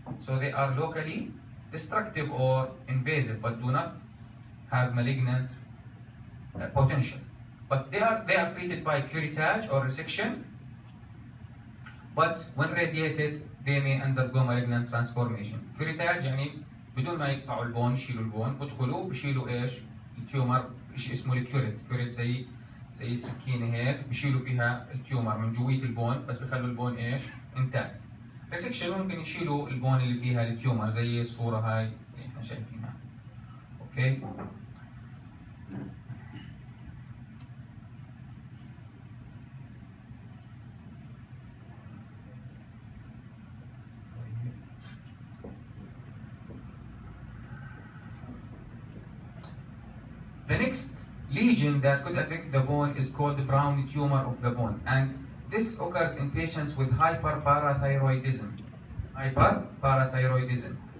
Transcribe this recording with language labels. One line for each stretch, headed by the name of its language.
English: So they are locally destructive or invasive, but do not have malignant potential. But they are treated by curettage or resection. But when radiated, they may undergo malignant transformation.
Arabic: curettage يعني بدون ما يقطعوا البون، يشيلوا البون، بدخلوا بشيلوا ايش؟ التيومر، شيء اسمه الكيوريت، كيوريت زي السكينه هيك، بشيلوا فيها التيومر من جوية البون، بس بخلوا البون ايش؟ انتاكت. ريسكشن ممكن يشيلوا البون اللي فيها التيومر زي الصورة هاي اللي احنا شايفينها.
English: Okay? The next lesion that could affect the bone is called the brown tumor of the bone, and this occurs in patients with hyperparathyroidism. Hyperparathyroidism.